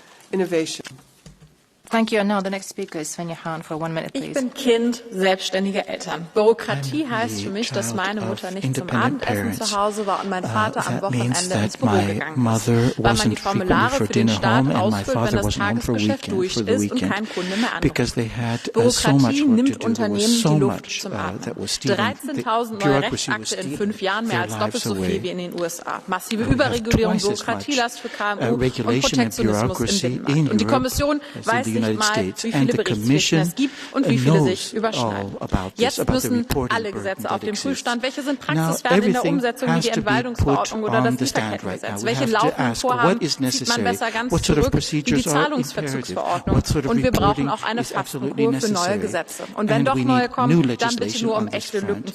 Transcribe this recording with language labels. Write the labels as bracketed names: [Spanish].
[English] Thank you. And now the next speaker is Svenja Hahn for 1 minute, please. [German] Ich bin Kind selbstständiger Eltern. Bürokratie heißt für mich, dass meine Mutter nicht zum Abendessen zu Hause war und mein Vater am Wochenende ins Büro gegangen ist, weil man die Formulare für den Staat ausfüllt, wenn das Tagesgeschäft durch ist und kein Kunde mehr anruft. Bürokratie nimmt Unternehmen die Luft zum Atmen. 13.000 neue Rechtsakte in 5 Jahren, mehr als doppelt so viel wie in den USA. Massive Überregulierung, Bürokratielast für KMU und Protektionismus im Binnenmarkt. Und die Kommission weiß [English] United States, and the Commission knows all about this, about the reporting burden that exists. Now, everything has to be put on the stand right now. We have to ask what is necessary, what sort of procedures are imperative, what sort of reporting is absolutely necessary, and we need new legislation on this front.